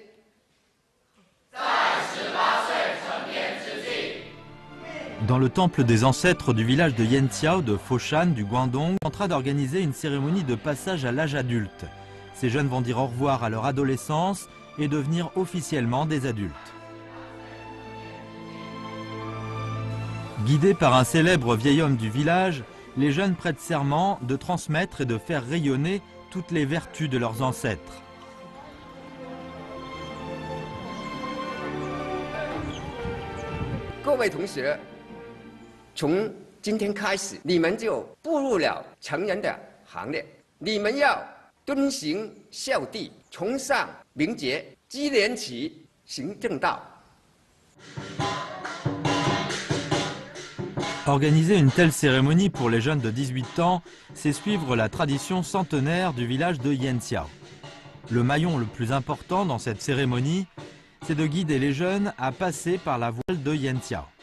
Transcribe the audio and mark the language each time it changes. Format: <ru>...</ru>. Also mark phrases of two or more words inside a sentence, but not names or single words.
<zh>在18岁成年之际。</zh> <fr>Dans le temple des ancêtres du village de Yantiao, de Foshan, du Guangdong, on est en train d'organiser une cérémonie de passage à l'âge adulte. Ces jeunes vont dire au revoir à leur adolescence et devenir officiellement des adultes. Guidés par un célèbre vieil homme du village, les jeunes prêtent serment de transmettre et de faire rayonner toutes les vertus de leurs ancêtres.</fr> <zh>Mes 同学，从今天开始，你们就步入了成人的行列。你们要遵行孝悌，崇尚名节，积廉耻，行正道。</zh> <fr>Organiser une telle cérémonie pour les jeunes de 18 ans, c'est suivre la tradition centenaire du village de Yantiao. Le maillon le plus important dans cette cérémonie, c'est de guider les jeunes à passer par la voile de Yantiao.</fr>